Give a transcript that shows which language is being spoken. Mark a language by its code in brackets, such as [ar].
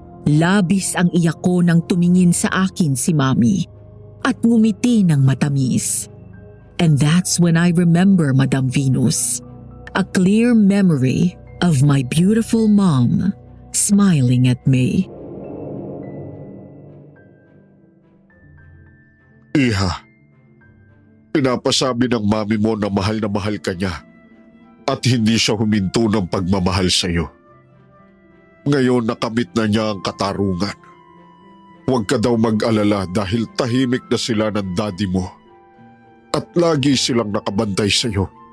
[tl] Labis ang iyak ko nang tumingin sa akin si Mami at ngumiti ng matamis. [en] And that's when I remember, Madam Venus, a clear memory of my beautiful mom smiling at me. [tl] Iha, pinapasabi ng mami mo na mahal ka niya at hindi siya huminto ng pagmamahal sa iyo. Ngayon nakamit na niya ang katarungan. Huwag ka daw mag-alala dahil tahimik na sila ng daddy mo at lagi silang nakabantay sa iyo.